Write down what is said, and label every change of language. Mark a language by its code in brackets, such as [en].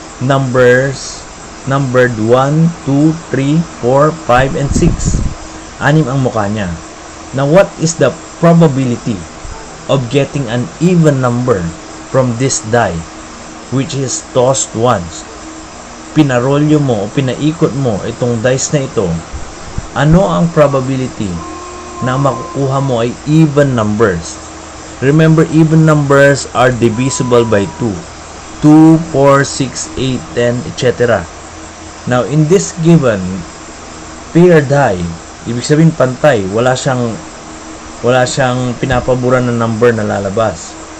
[en] Numbered 1, 2, 3, 4, 5, and 6. [tl] 6 ang mukha niya. [en] Now, what is the probability of getting an even number from this die, which is tossed once? [tl] Pinarolyo mo o pinaikot mo itong dice na ito, ano ang probability na makukuha mo ay even numbers? [en] Remember, even numbers are divisible by 2. [tl] 2, 4, 6, 8, 10, etc. [en] Now, in this given pair die, [tl] ibig sabihin pantay, wala siyang pinapaboran na number na lalabas.